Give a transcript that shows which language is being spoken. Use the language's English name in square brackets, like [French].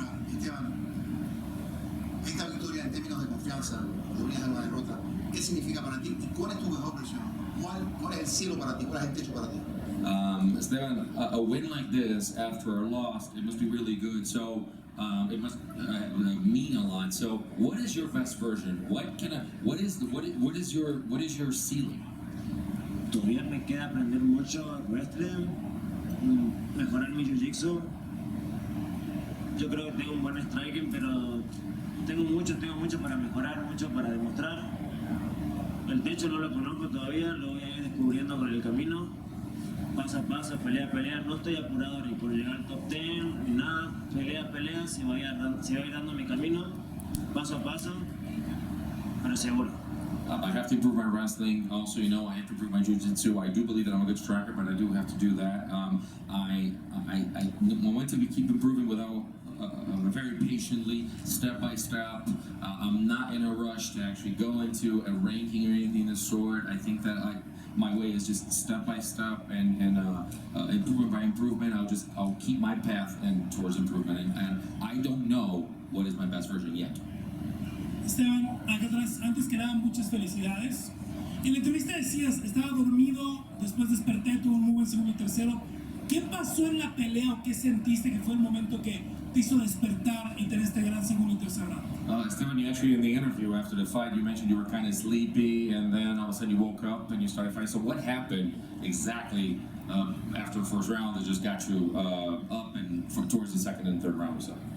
[Spanish] Esteban, esta victoria en términos de confianza, de unidad de una derrota, ¿qué significa para ti? ¿Y cuál es tu mejor versión? ¿Cuál es el cielo para ti? ¿Cuál es el techo para ti? [English] Esteban, a win like this after a loss, it must be really good. So it must mean a lot. So what is your best version? What is your ceiling? [Spanish] Todavía me queda aprender mucho wrestling, mejorar mi jiu-jitsu. Yo creo que tengo un buen striking, pero tengo mucho para mejorar, mucho para demostrar. El techo no lo conozco todavía, lo voy a ir descubriendo con el camino, paso a paso, pelea a pelea. No estoy apurado ni por llegar al top 10 ni nada, pelea a pelea, se va a ir dando mi camino, paso a paso, pero seguro. [English] I have to improve my wrestling. Also, I have to improve my jiu-jitsu. I do believe that I'm a good striker, but I do have to do that. I want to keep improving without very patiently, step by step. I'm not in a rush to actually go into a ranking or anything of the sort. I think that my way is just step by step and improvement by improvement. I'll keep my path towards improvement, and I don't know what is my best version yet. [Spanish] Esteban, acá atrás, antes que nada, muchas felicidades. En la entrevista decías, estaba dormido, después desperté, tuvo un muy buen segundo y tercero. ¿Qué pasó en la pelea o qué sentiste que fue el momento que te hizo despertar y tener este gran segundo y tercer round? [English] Esteban, you actually in the interview after the fight, you mentioned you were kind of sleepy, and then all of a sudden you woke up and you started fighting. So what happened exactly after the first round that just got you up and towards the second and third round or so?